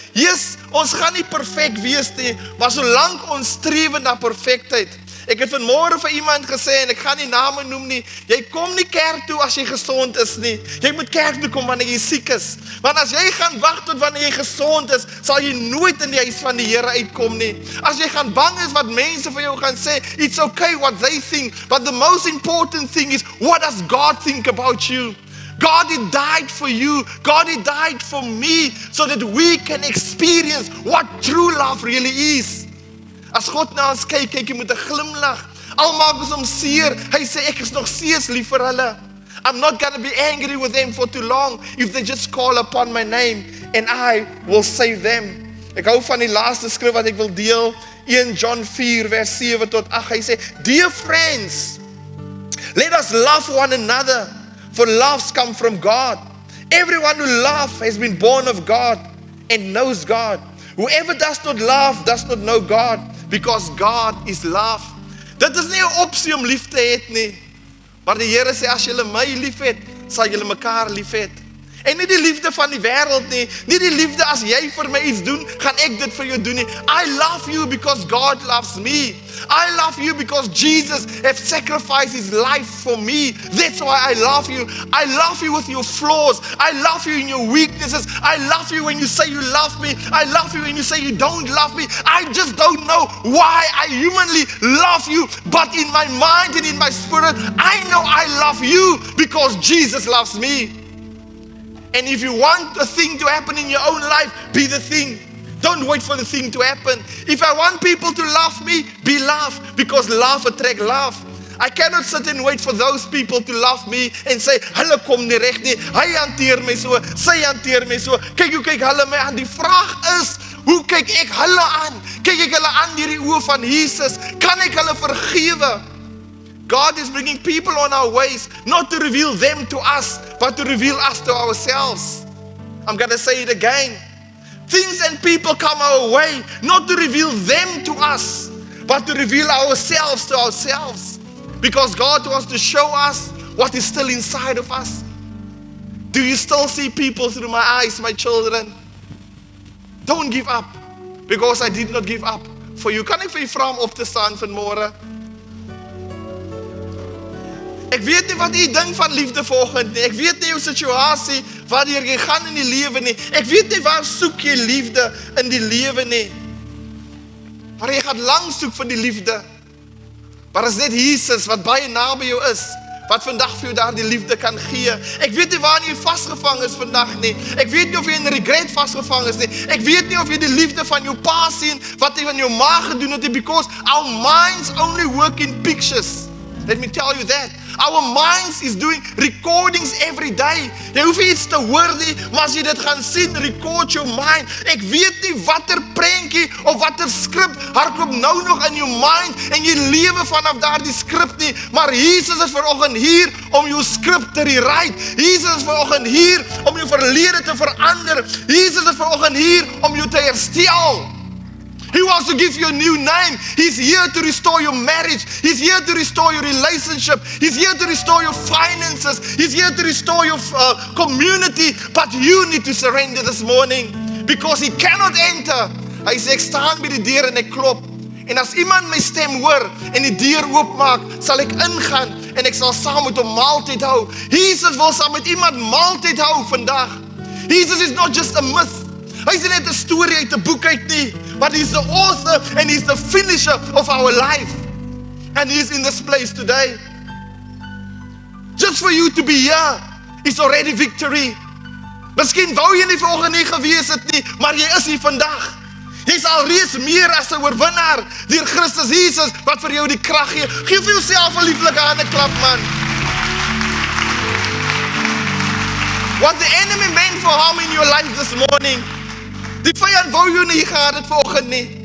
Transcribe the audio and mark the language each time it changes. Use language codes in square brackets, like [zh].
[af] Jesus, ons gaan nie perfek wees nie, maar solank ons streef na perfektheid. Ek het vanmôre vir iemand gesê, en ek gaan nie name noem nie, jy kom nie kerk toe as jy gesond is nie. Jy moet kerk toe kom wanneer jy siek is. Want as jy gaan wag tot wanneer jy gesond is, sal jy nooit in die huis van die Here uitkom nie. As jy gaan bang is wat mense vir jou gaan sê, [en] it's okay what they think, but the most important thing is, what does God think about you? God, He died for you. God, He died for me, so that we can experience what true love really is. [af] As God na ons kyk jy met 'n glimlag. Al maak ons hom seer, hy sê ek is nog steeds lief vir hulle. [en] I'm not going to be angry with them for too long if they just call upon my name and I will save them. [af] Ek hou van die laaste skrif wat ek wil deel, 1 John 4 vers 7 tot 8. Hy sê, [en] dear friends, let us love one another, for loves come from God. Everyone who loves has been born of God and knows God. Whoever does not love does not know God, because God is love. [af] Dit is nie 'n opsie om lief te hê nie. Maar die Here sê as julle my liefhet, sal julle mekaar liefhet. En nie die liefde van die wêreld nie, nie die liefde as jy vir my iets doen, gaan ek dit vir jou doen nie. [en] I love you because God loves me. I love you because Jesus has sacrificed His life for me. That's why I love you. I love you with your flaws. I love you in your weaknesses. I love you when you say you love me. I love you when you say you don't love me. I just don't know why I humanly love you, but in my mind and in my spirit, I know I love you because Jesus loves me. And if you want a thing to happen in your own life, be the thing. Don't wait for the thing to happen. If I want people to love me, be love, because love attracts love. I cannot sit and wait for those people to love me and say, [af] hulle kom nie reg nie, hy hanteer my so, sy hanteer my so, kyk hoe kyk hulle my aan. Die vraag is, hoe kyk ek hulle aan? Kyk ek hulle aan deur die oë van Jesus? Kan ek hulle vergewe? [en] God is bringing people on our ways, not to reveal them to us, but to reveal us to ourselves. I'm going to say it again. Things and people come our way, not to reveal them to us, but to reveal ourselves to ourselves. Because God wants to show us what is still inside of us. Do you still see people through my eyes, my children? Don't give up, because I did not give up for you. [af] Kan ek vir u vra om op te staan vanmôre? Ek weet nie wat jy dink van liefde vanoggend nie. Ek weet nie jou situasie, waar jy gaan in die lewe nie. Ek weet nie waar soek jy liefde in die lewe nie. Maar jy gaan lang soek vir die liefde. Maar is net Jesus wat baie naby jou is, wat vandag vir jou daar die liefde kan gee. Ek weet nie waar jy vasgevang is vandag nie. Ek weet nie of jy in regret vasgevang is nie. Ek weet nie of jy die liefde van jou pa sien, wat hy van jou ma gedoen het, [en] because our minds only work in pictures. Let me tell you that. Our minds is doing recordings every day. [af] Jy hoef nie iets te hoor nie, maar as jy dit gaan sien, [en] record your mind. [af] Ek weet nie watter prentjie of watter skrip hardloop nou nog in jou mind en jy lewe vanaf daardie skrip nie, maar Jesus is vanoggend hier om jou skrip te rewrite. Jesus is vanoggend hier om jou verlede te verander. Jesus is vanoggend hier om jou te herstel. [en] He wants to give you a new name. He's here to restore your marriage. He's here to restore your relationship. He's here to restore your finances. He's here to restore your community. But you need to surrender this morning, because He cannot enter. [af] Hy sê, ek staan by die deur en ek klop. En as iemand my stem hoor en die deur oopmaak, sal ek ingaan en ek sal saam met hom maaltyd hou. Jesus wil saam met iemand maaltyd hou vandag. [en] Jesus is not just a myth. [af] Hy is net 'n storie uit 'n boek uit nie, [en] but He's the author and He's the finisher of our life. And He's in this place today. Just for you to be here is already victory. [af] Miskien wou jy nie vanoggend nie gewees het nie, maar jy is hier vandag. Jy's alreeds meer as 'n oorwinnaar deur Christus Jesus wat vir jou die krag gee. Geef vir jouself 'n lieflike hande klap, man. [en] What the enemy meant for harm in your life this morning, [af] die vyand wou jou nie gehad het vanoggend nie.